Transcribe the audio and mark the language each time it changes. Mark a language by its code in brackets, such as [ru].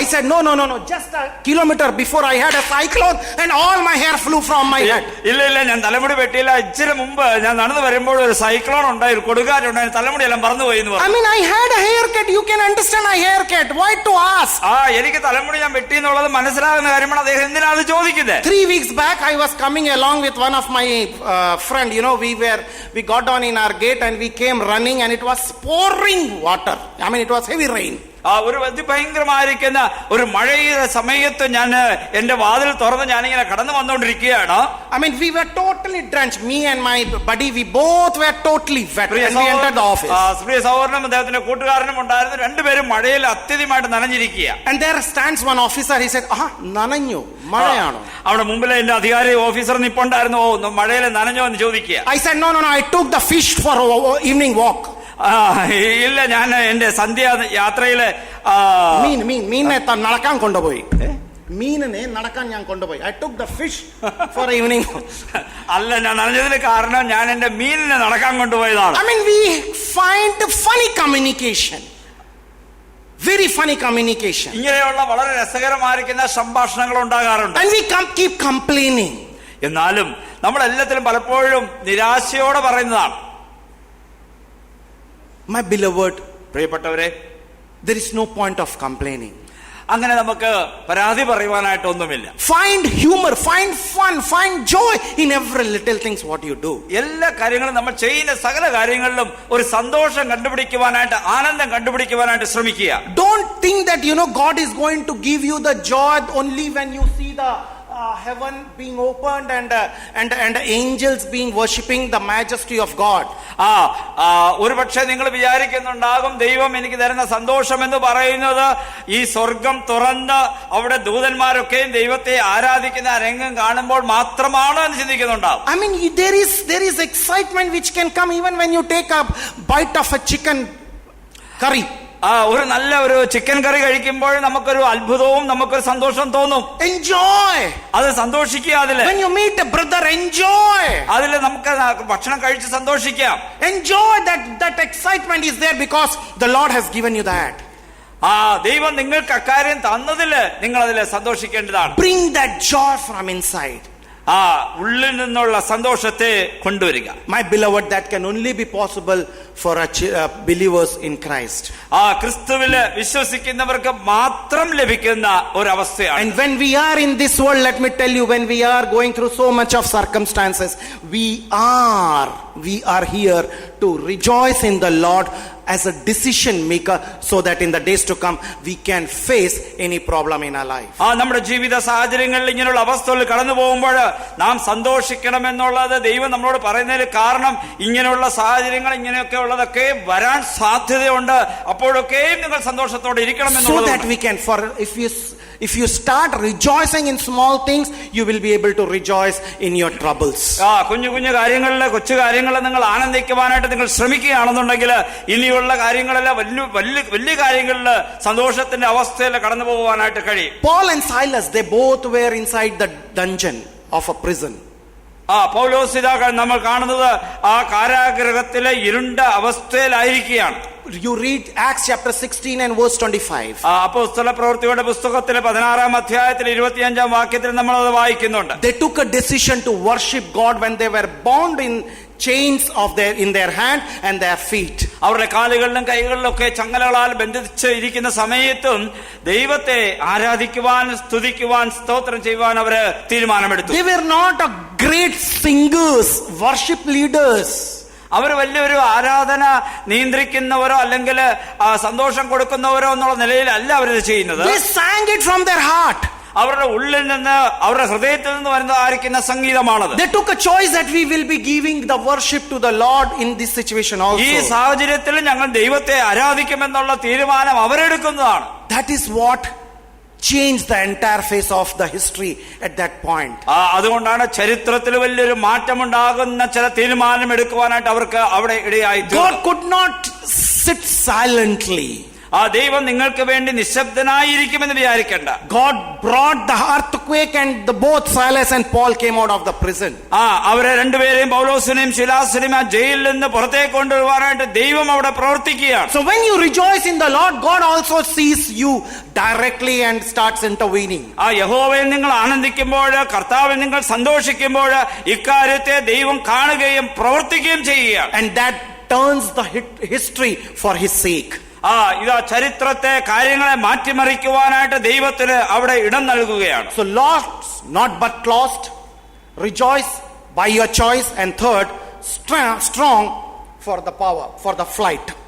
[en] I said no, just a kilometer before I had a cyclone and all my hair flew from my head. [ml] ഇല്ല ഞാൻ തലമുടി വെട്ടിയില്ല, ഇച്ചിരി മുമ്പ് ഞാൻ നടന്നു വരുമ്പോൾ ഒരു സൈക്ലോൺ ഉണ്ടായി, ഒരു കൊടുങ്കാറ്റുണ്ടായി, തലമുടി എല്ലാം പറന്നുപോയി എന്ന് പറഞ്ഞു. [en] I mean, I had a haircut. You can understand a haircut. Why to ask? [ml] എനിക്ക് തലമുടി ഞാൻ വെട്ടി എന്നുള്ളത് മനസ്സിലാകുന്ന കാര്യമാണ്. അദ്ദേഹം എന്തിനാ അത് ചോദിക്കുന്നത്? [en] 3 weeks back I was coming along with one of my friend. You know, we got down in our gate and we came running and it was pouring water. I mean, it was heavy rain. [ml] ഒരു അതിഭയങ്കരമായിരിക്കുന്ന ഒരു മഴയുടെ സമയത്ത് ഞാൻ എന്റെ വാതിൽ തുറന്ന് ഞാനിങ്ങനെ കടന്നു വന്നുകൊണ്ടിരിക്കുകയാണ്. [en] I mean, we were totally drenched. Me and my buddy, we both were totally wet when we entered the office. [ml] പ്രിയ സഹോദരനും അദ്ദേഹത്തിന്റെ കൂട്ടുകാരനും ഉണ്ടായിരുന്നു. രണ്ടുപേരും മഴയിൽ അത്യധികമായിട്ട് നനഞ്ഞിരിക്കുക. [en] And there stands one officer. He said, [ml] നനഞ്ഞു, മഴയാണോ? അവിടെ മുമ്പിൽ എന്റെ അധികാരി ഓഫീസർ നിപ്പുണ്ടായിരുന്നു. മഴയിൽ നനഞ്ഞോ എന്ന് ചോദിക്കുക. [en] I said, no, I took the fish for evening walk. [ml] ഇല്ല, ഞാൻ എന്റെ സന്ധ്യ യാത്രയില് മീനിനെ നടക്കാൻ കൊണ്ടുപോയി. മീനിനെ നടക്കാൻ ഞാൻ കൊണ്ടുപോയി. [en] I took the fish for evening. [ml] അല്ല, ഞാൻ നനഞ്ഞതിന് കാരണം ഞാൻ എന്റെ മീനിനെ നടക്കാൻ കൊണ്ടുപോയതാണ്. [en] I mean, we find funny communication. Very funny communication. [ml] ഇങ്ങനെയുള്ള വളരെ രസകരമായിരിക്കുന്ന സംഭാഷണങ്ങൾ ഉണ്ടാകാറുണ്ട്. [en] And we keep complaining. [ml] എന്നാലും നമ്മൾ എല്ലാത്തിലും പലപ്പോഴും നിരാശയോടെ പറയുന്നതാണ്. [en] My beloved, [ml] പ്രിയപ്പെട്ടവരെ, [en] there is no point of complaining. [ml] അങ്ങനെ നമുക്ക് പരാതി പറയുവാനായിട്ടൊന്നുമില്ല. [en] Find humor, find fun, find joy in every little things what you do. [ml] എല്ലാ കാര്യങ്ങളും നമ്മൾ ചെയ്യുന്ന സകല കാര്യങ്ങളിലും ഒരു സന്തോഷം കണ്ടുപിടിക്കുവാനായിട്ട്, ആനന്ദം കണ്ടുപിടിക്കുവാനായിട്ട് ശ്രമിക്കുക. [en] Don't think that God is going to give you the joy only when you see the heaven being opened and angels being worshipping the majesty of God. [ml] ഒരു പക്ഷേ നിങ്ങൾ വിചാരിക്കുന്നുണ്ടാകും ദൈവം എനിക്ക് തരുന്ന സന്തോഷം എന്ന് പറയുന്നത് ഈ സ്വർഗം തുറന്ന് അവിടെ ദൂതന്മാരൊക്കെയും ദൈവത്തെ ആരാധിക്കുന്ന രംഗം കാണുമ്പോൾ മാത്രമാണ് എന്ന് ചിന്തിക്കുന്നുണ്ടാവും. [en] I mean, there is excitement which can come even when you take a bite of a chicken curry. [ml] ഒരു നല്ല ഒരു ചിക്കൻ കറി കഴിക്കുമ്പോൾ നമുക്കൊരു അത്ഭുതവും നമുക്കൊരു സന്തോഷം തോന്നും. [en] Enjoy. [ml] അത് സന്തോഷിക്കുക. അതില് [en] when you meet a brother, enjoy. [ml] അതില് നമുക്ക് ഭക്ഷണം കഴിച്ച് സന്തോഷിക്കാം. [en] Enjoy that excitement is there because the Lord has given you that. [ml] ദൈവം നിങ്ങൾക്ക് അക്കാര്യം തന്നതില് നിങ്ങൾ അതില് സന്തോഷിക്കേണ്ടതാണ്. [en] Bring that joy from inside. [ml] ഉള്ളിൽ നിന്നുള്ള സന്തോഷത്തെ കൊണ്ടുവരിക. [en] My beloved, that can only be possible for believers in Christ. [ml] ക്രിസ്തുവില് വിശ്വസിക്കുന്നവർക്ക് മാത്രം ലഭിക്കുന്ന ഒരു അവസ്ഥയാണ്. [en] And when we are in this world, let me tell you, when we are going through so much of circumstances, we are here to rejoice in the Lord as a decision maker so that in the days to come we can face any problem in our life. [ml] നമ്മുടെ ജീവിത സാഹചര്യങ്ങളിൽ ഇങ്ങനെയുള്ള അവസ്ഥകൾ കടന്നു പോകുമ്പോൾ നാം സന്തോഷിക്കണമെന്നുള്ളത് ദൈവം നമ്മളോട് പറയുന്നതിന് കാരണം ഇങ്ങനെയുള്ള സാഹചര്യങ്ങൾ ഇങ്ങനെയൊക്കെ ഉള്ളതൊക്കെ വരാൻ സാധ്യതയുണ്ട്. അപ്പോഴൊക്കെയും നിങ്ങൾ സന്തോഷത്തോടെ ഇരിക്കണം [en] So [ml] എന്നുള്ളത്. [en] that we can, for if you start rejoicing in small things, you will be able to rejoice in your troubles. [ml] കുഞ്ഞു കുഞ്ഞു കാര്യങ്ങളിൽ, കൊച്ചു കാര്യങ്ങളിൽ നിങ്ങൾ ആനന്ദിക്കുവാനായിട്ട് നിങ്ങൾ ശ്രമിക്കുകയാണെന്നുണ്ടെങ്കിൽ ഇനിയുള്ള കാര്യങ്ങളെല്ലാം വലിയ കാര്യങ്ങളിൽ സന്തോഷത്തിന്റെ അവസ്ഥയിൽ കടന്നു പോകുവാനായിട്ട് കഴിയും. [en] Paul and Silas, they both were inside the dungeon of a prison. [ml] പൗലോസ് ഇതാ നമ്മൾ കാണുന്നത് ആ കാരാഗൃഹത്തിലെ ഇരുണ്ട അവസ്ഥയിലായിരിക്കുകയാണ്. [en] You read Acts chapter 16 and verse 25. [ml] അപ്പോസ്തല പ്രവൃത്തിയുടെ പുസ്തകത്തിലെ 16-ാം അധ്യായത്തിൽ 25-ാം വാക്യത്തിൽ നമ്മൾ അത് വായിക്കുന്നുണ്ട്. [en] They took a decision to worship God when they were bound in chains in their hand and their feet. [ml] അവരുടെ കാലുകളിലും കൈകളിലും ഒക്കെ ചങ്ങലകളാൽ ബന്ധിച്ച് ഇരിക്കുന്ന സമയത്തും ദൈവത്തെ ആരാധിക്കുവാൻ, സ്തുതിക്കുവാൻ, സ്തോത്രം ചെയ്യുവാൻ അവര് തീരുമാനമെടുത്തു. [en] They were not a great singers, worship leaders. [ml] അവർ വലിയൊരു ആരാധന നിയന്ത്രിക്കുന്നവരോ അല്ലെങ്കിൽ സന്തോഷം കൊടുക്കുന്നവരോ എന്നുള്ള നിലയിലല്ല അവരിത് ചെയ്യുന്നത്. [en] They sang it from their heart. [ml] അവരുടെ ഉള്ളിൽ നിന്ന്, അവരുടെ ഹൃദയത്തിൽ നിന്ന് വരുന്നതായിരിക്കുന്ന സംഗീതമാണത്. [en] They took a choice that we will be giving the worship to the Lord in this situation also. [ml] ഈ സാഹചര്യത്തിൽ ഞങ്ങൾ ദൈവത്തെ ആരാധിക്കുമെന്നുള്ള തീരുമാനം അവരെടുക്കുന്നതാണ്. [en] That is what changed the entire face of the history at that point. [ml] അതുകൊണ്ടാണ് ചരിത്രത്തിൽ വലിയൊരു മാറ്റമുണ്ടാകുന്ന ചില തീരുമാനം എടുക്കുവാനായിട്ട് അവർക്ക് അവിടെ ഇടയായി. [en] God could not sit silently. [ml] ദൈവം നിങ്ങൾക്ക് വേണ്ടി നിശബ്ദനായിരിക്കുമെന്ന് വിചാരിക്കണ്ട. [en] God brought the earthquake and both Silas and Paul came out of the prison. [ml] അവരെ രണ്ടുപേരെയും, പൗലോസിനെയും ശിലാസിനെയും ആ ജയിലിൽ നിന്ന് പുറത്തേക്ക് കൊണ്ടുവരുവാനായിട്ട് ദൈവം അവിടെ പ്രവർത്തിക്കുകയാണ്. [en] So when you rejoice in the Lord, God also sees you directly and starts intervening. [ml] യഹോവയിൽ നിങ്ങൾ ആനന്ദിക്കുമ്പോൾ, കർത്താവിൽ നിങ്ങൾ സന്തോഷിക്കുമ്പോൾ ഇക്കാര്യത്തെ ദൈവം കാണുകയും പ്രവർത്തിക്കുകയും ചെയ്യുകയാണ്. [en] And that turns the history for his sake. [ml] ഇതാ ചരിത്രത്തെ, കാര്യങ്ങളെ മാറ്റിമറിക്കുവാനായിട്ട് ദൈവത്തിന് അവിടെ ഇടം നൽകുകയാണ്. [en] So lost, not but lost, rejoice by your choice, and third, strong for the power, for the flight.